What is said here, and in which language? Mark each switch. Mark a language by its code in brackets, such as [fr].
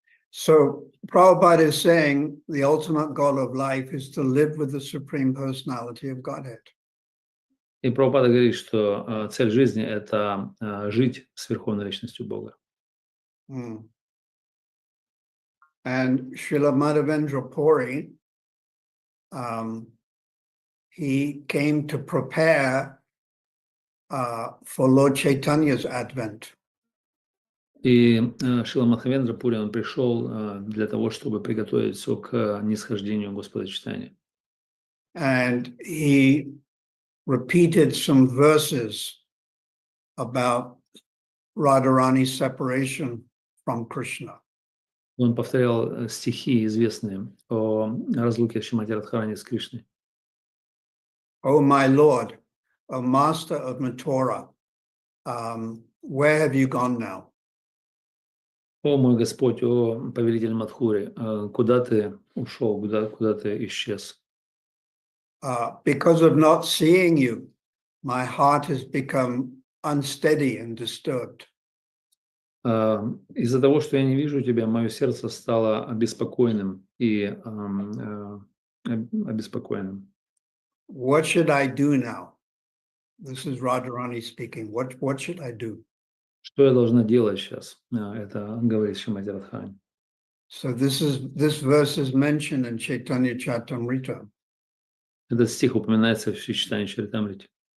[en] So Prabhupada is saying the ultimate goal of life is to live with the Supreme Personality of Godhead. [ru] И Прабхупада говорит, что цель жизни – это жить с Верховной Личностью Бога. [en] And Srila Madhavendra Puri, he came to prepare for Lord Chaitanya's advent. [ru] И Шрила Мадхавендра Пури, он пришел для того, чтобы приготовить все к нисхождению Господа Чайтаньи. [en] And he repeated some verses about Radharani's separation from Krishna. [ru] Он повторял стихи, известные о разлуке Шримати Радхарани с Кришной. [en] Oh, my Lord, O Master of Mathura, where have you gone now? [ru] О мой Господь, о повелитель Мадхури, куда ты ушел, куда ты исчез? [en] Because of not seeing you, my heart has become unsteady and disturbed. [ru] Из-за того, что я не вижу тебя, мое сердце стало обеспокоенным и обеспокоенным. [en] What should I do now? This is Radharani speaking. What should I do? [ru] Что я должна делать сейчас? Это говорит Шримати Радхарани. [en] So this verse is mentioned in Chaitanya Charitamrita. [ru] Этот стих упоминается в Чайтанья Чаритамрите.